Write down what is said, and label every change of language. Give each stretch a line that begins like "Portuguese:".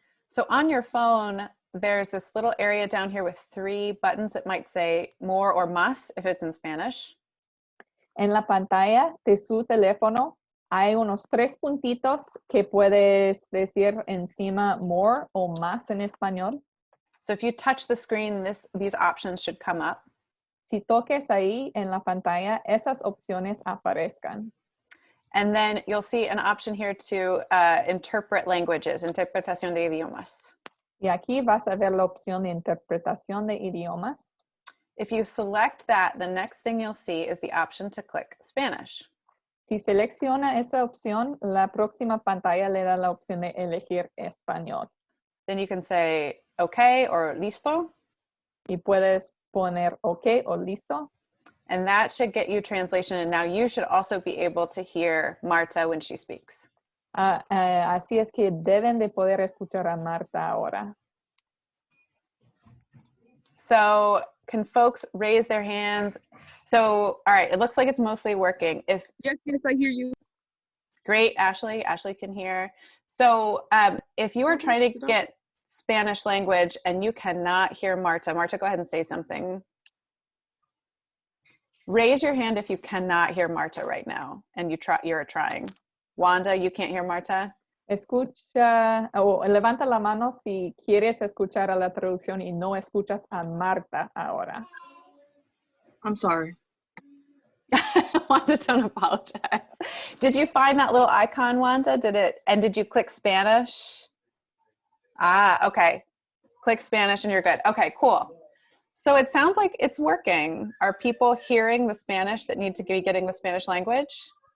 English: So on your phone, there's this little area down here with 3 buttons that might say more or más if it's in Spanish.
Spanish: En la pantalla de su teléfono hay unos 3 puntitos que puedes decir encima more o más en español.
English: So if you touch the screen, these options should come up.
Spanish: Si toques ahí en la pantalla, esas opciones aparezcan.
English: And then you'll see an option here to interpret languages,
Spanish: interpretación de idiomas. Y aquí vas a ver la opción de interpretación de idiomas.
English: If you select that, the next thing you'll see is the option to click Spanish.
Spanish: Si selecciona esa opción, la próxima pantalla le da la opción de elegir español.
English: Then you can say, okay, or listo.
Spanish: Y puedes poner okay o listo.
English: And that should get you translation. And now you should also be able to hear Marta when she speaks.
Spanish: Así es que deben de poder escuchar a Marta ahora.
English: So can folks raise their hands? So, all right, it looks like it's mostly working. Yes, I hear you. Great, Ashley can hear. So if you are trying to get Spanish language and you cannot hear Marta, go ahead and say something. Raise your hand if you cannot hear Marta right now and you're trying. Wanda, you can't hear Marta?
Spanish: Escucha o levanta la mano si quieres escuchar a la traducción y no escuchas a Marta ahora.
English: I'm sorry. Wanda, don't apologize. Did you find that little icon, Wanda? Did you click Spanish? Ah, okay. Click Spanish and you're good. Okay, cool. So it sounds like it's working. Are people hearing the Spanish that need to be getting the Spanish language?